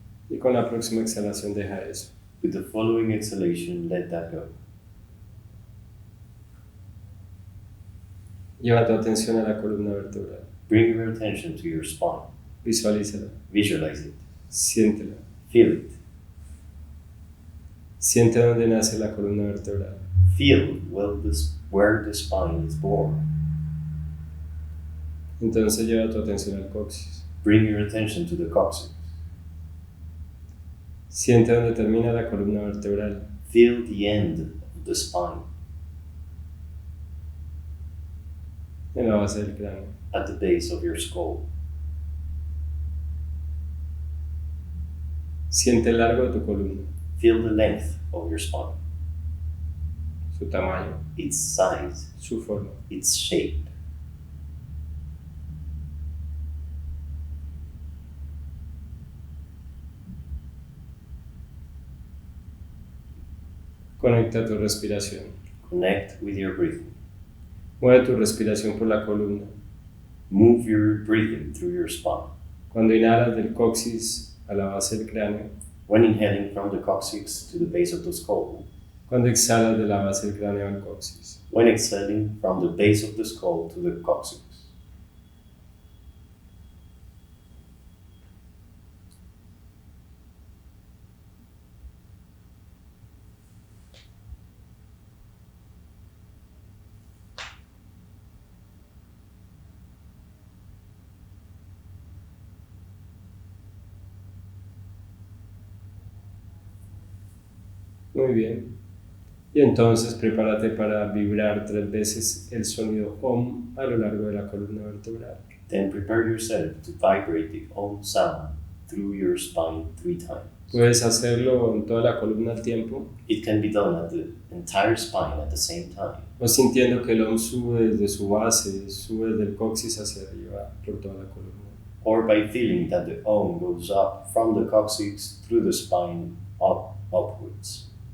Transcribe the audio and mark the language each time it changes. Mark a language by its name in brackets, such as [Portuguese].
[Spanish] Y con la próxima exhalación deja eso. [English] With the following exhalation, let that go. [Spanish] Lleva tu atención a la columna vertebral. [English] Bring your attention to your spine. [Spanish] Visualízala. [English] Visualize it. [Spanish] Siéntela. [English] Feel it. [Spanish] Siente dónde nace la columna vertebral. [English] Feel where the spine is born. [Spanish] Entonces lleva tu atención al coxis. [English] Bring your attention to the coccyx. [Spanish] Siente dónde termina la columna vertebral. [English] Feel the end of the spine. [Spanish] En la base del cráneo. [English] At the base of your skull. [Spanish] Siente el largo de tu columna. [English] Feel the length of your spine. [Spanish] Su tamaño. [English] Its size. [Spanish] Su forma. [English] Its shape. [Spanish] Conecta tu respiración. [English] Connect with your breathing. [Spanish] Mueve tu respiración por la columna. [English] Move your breathing through your spine. [Spanish] Cuando inhalas del coxis a la base del cráneo. [English] When inhaling from the coccyx to the base of the skull. [Spanish] Cuando exhalas de la base del cráneo al coxis. [English] When exhaling from the base of the skull to the coccyx. [Spanish] Muy bien. Y entonces prepárate para vibrar 3 veces el sonido OM a lo largo de la columna vertebral. [English] Then prepare yourself to vibrate the OM sound through your spine 3 times. [Spanish] Puedes hacerlo en toda la columna al tiempo. [English] It can be done at the entire spine at the same time. [Spanish] O sintiendo que el OM sube desde su base, sube desde el coxis hacia arriba por toda la columna. [English] Or by feeling that the OM goes up from the coccyx through the spine upwards.